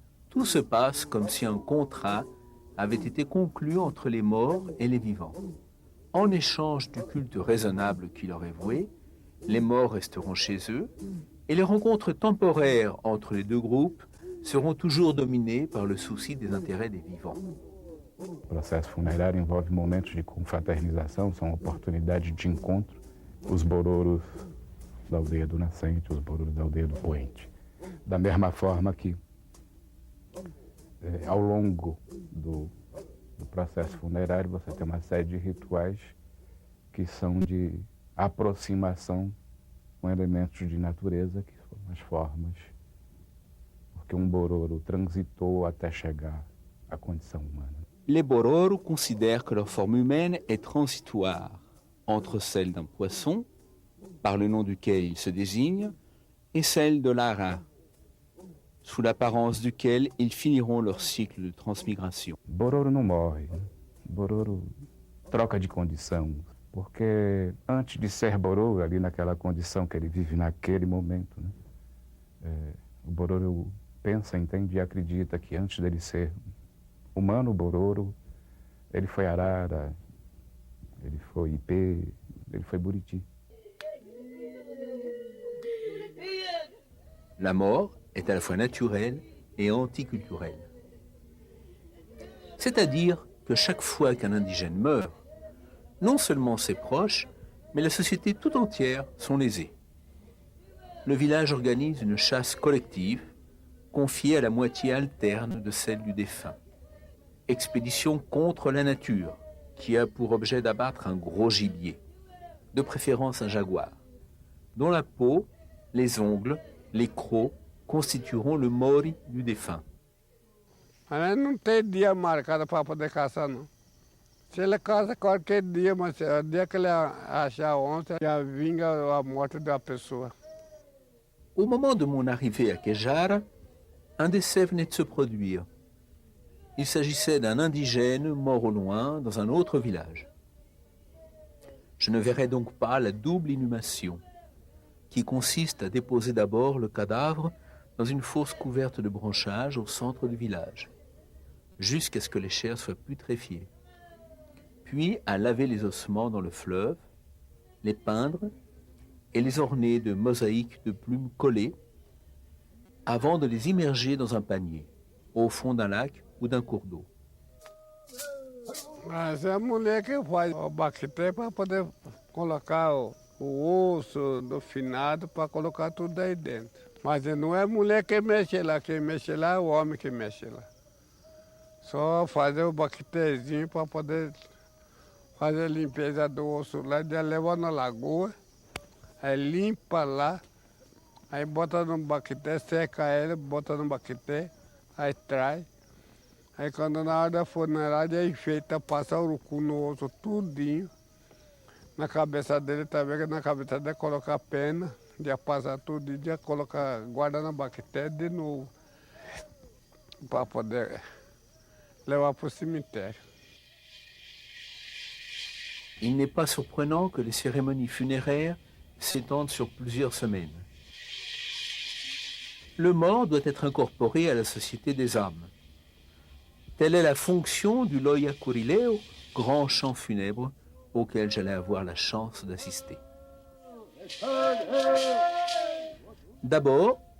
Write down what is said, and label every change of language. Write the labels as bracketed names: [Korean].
[French] Tout se passe comme si un contrat avait été conclu entre les morts et les vivants. En échange du culte raisonnable qui leur est voué, les morts resteront chez eux et les rencontres temporaires entre les deux groupes seront toujours dominées par le souci des intérêts des vivants. [Portuguese] O processo funerário envolve momentos de confraternização, são oportunidades de encontro. Os bororos da aldeia do nascente, os bororos da aldeia do poente. Da mesma forma que, ao longo do processo funerário, você tem uma série de rituais que são de aproximação com elementos de natureza, que são as formas, porque bororo transitou até chegar à condição humana. [French] Les bororo considèrent que leur forme humaine est transitoire entre celle d'un poisson, par le nom duquel ils se désignent, et celle de l'ara, sous l'apparence duquel ils finiront leur cycle de transmigration. [Portuguese] Bororo não morre, né? Bororo troca de condição, porque antes de ser bororo, ali naquela condição que ele vive naquele momento, né? O bororo pensa, entende e acredita que antes dele ser humano, bororo, ele foi arara, ele foi ipê, ele foi buriti. [French] La mort est à la fois naturelle et anticulturelle. C'est-à-dire que chaque fois qu'un indigène meurt, non seulement ses proches, mais la société tout entière sont lésés. Le village organise une chasse collective, confiée à la moitié alterne de celle du défunt. Expédition contre la nature, qui a pour objet d'abattre un gros gibier, de préférence un jaguar, dont la peau, les ongles, les crocs constitueront le mori du défunt. [Portuguese] Mas não tem dia marcado para poder caçar, não. Se ele caça qualquer dia, mas o dia que ele achar a onça, já vinga a morte da pessoa. [French] Au moment de mon arrivée à Kejara, un décès venait de se produire. Il s'agissait d'un indigène mort au loin dans un autre village. Je ne verrai donc pas la double inhumation, qui consiste à déposer d'abord le cadavre dans une fosse couverte de branchages au centre du village, jusqu'à ce que les chairs soient putréfiées, puis à laver les ossements dans le fleuve, les peindre et les orner de mosaïques de plumes collées, avant de les immerger dans un panier, au fond d'un lac ou d'un cours d'eau. [Portuguese] Mas é a mulher que faz o baqueté para poder colocar o osso do finado para colocar tudo aí dentro. Mas não é a mulher que mexe lá, quem mexe lá é o homem que mexe lá. Só fazer o baquetezinho para poder fazer a limpeza do osso lá, já leva na lagoa, aí limpa lá, aí bota no baqueté, seca ele, bota no baqueté, aí traz. Aí quando na hora da funerária enfeita, passa o urucu no osso tudinho. Na cabeça dele também, que na cabeça dele colocar pena, já passa tudo, já coloca, guarda na baqueté de novo, para poder levar para o cemitério. [French] Il n'est pas surprenant que les cérémonies funéraires s'étendent sur plusieurs semaines. Le mort doit être incorporé à la société des âmes. Telle est la fonction du Loya Kurileo, grand chant funèbre auquel j'allais avoir la chance d'assister. D'abord,